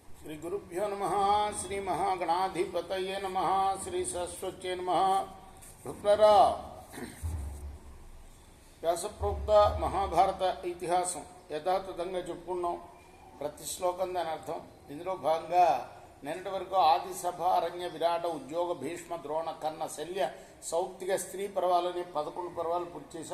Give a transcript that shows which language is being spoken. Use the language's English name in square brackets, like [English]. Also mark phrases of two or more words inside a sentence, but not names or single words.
[Sanskrit] श्री गुरुभ्यो नमः। श्री महागणाधिपतये नमः। श्री सरस्वत्यै नमः। [Telugu] భక్తులారా, వ్యాసప్రోక్త మహాభారత ఇతిహాసం యథాతథంగా చెప్పుకున్నాం. ప్రతి శ్లోకం దాని అర్థం. ఇందులో భాగంగా నిన్నటి వరకు ఆది సభ, అరణ్య, విరాట, ఉద్యోగ, భీష్మ, ద్రోణ, కర్ణ, శల్య, సౌక్తిక, స్త్రీ పర్వాలని 11 పర్వాలు పూర్తి చేసాం.